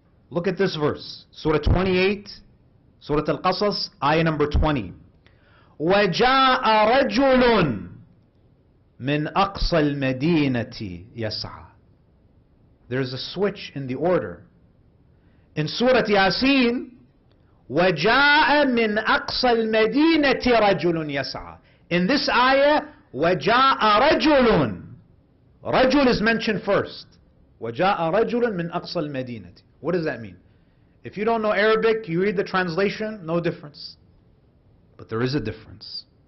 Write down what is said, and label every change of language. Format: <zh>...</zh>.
<en>Look at this verse. Surah 28, Surah Al-Qasas, ayah number 20.</en> <ar>وَجَاءَ رَجُلٌ مِنْ أَقْصَى الْمَدِينَةِ يَسْعَى.</ar> <en>There's a switch in the order. In Surah Yasin,</en> <ar>وَجَاءَ مِنْ أَقْصَى الْمَدِينَةِ رَجُلٌ يَسْعَى.</ar> <en>In this ayah,</en> <ar>وَجَاءَ رَجُلٌ.</ar> <en>Rajul is mentioned first.</en> <ar>وَجَاءَ رَجُلٌ مِنْ أَقْصَى الْمَدِينَةِ.</ar> <en>What does that mean? If you don't know Arabic, you read the translation, no difference. But there is a difference.</en>